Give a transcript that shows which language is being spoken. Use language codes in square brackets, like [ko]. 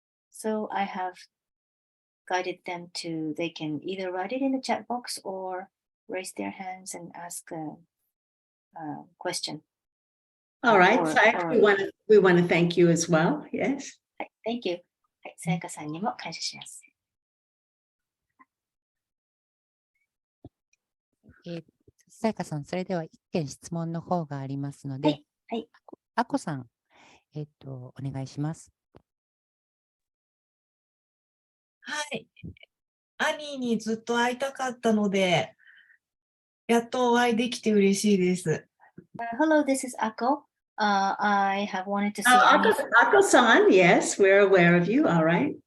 [en] So I have guided them to, they can either write it in the chat box or raise their hands and ask a question. All right. So actually we want to thank you as well. Yes. はい、Thank you. [ja] はい、さやかさんにも感謝します。さやかさん、それでは一件質問の方がありますので、はい。はい、あこさん、お願いします。はい。アニーにずっと会いたかったので、やっとお会いできて嬉しいです。 [en] Hello, this is Ako. I have wanted to see Annie. Ako-san, yes, we're aware of you. All right.